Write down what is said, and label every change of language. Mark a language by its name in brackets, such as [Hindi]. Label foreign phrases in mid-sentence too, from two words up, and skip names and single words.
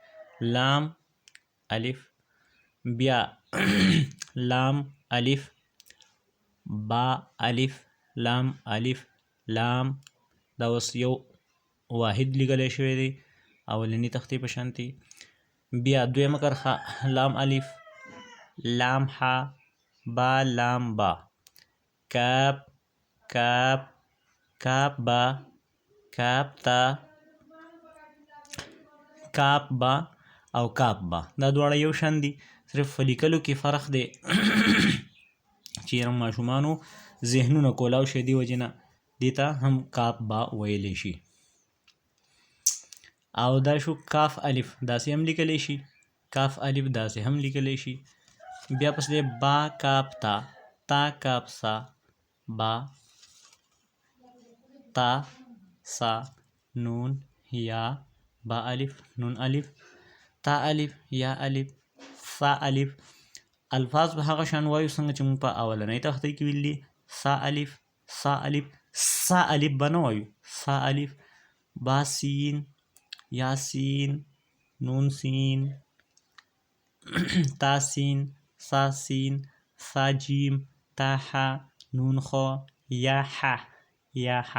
[Pashto] لام الف، بیا لام الف، با الف، لام الف، لام دا اوس یو واحد لیکلی شوی دی اولنی تختې په شانتي. بیا دویمه کرښه لام الف، لام ح، با لام با، کاف کاف، کاف با، کاف تا، کاف با او کاف با. دا دواړه یو شان دي، صرف په لیکلو کې فرق دی چې ماشومانو ذهنونه کولاو شي، دی وجې نه دې ته هم کاف با ویلی شي. او دا شو کاف الف، داسې هم لیکلی شي. کاف الف داسې هم لیکلی شي. بیا پس دی با کاف تا، تا کاف سا، با تا سا نون یا، با الف نون الف، تا الف یا الف، سا الف. الفاظ به هغه شان وایو څنګه چې موږ په اولنۍ تختې کې ویل دي. سا الف، سا الف، سا الف به نه وایو، سا الف، با سین، یا سین، نون سین، تا سین، سا سین، سا جیم، تا ح، نون خو، یا ح، یا ح.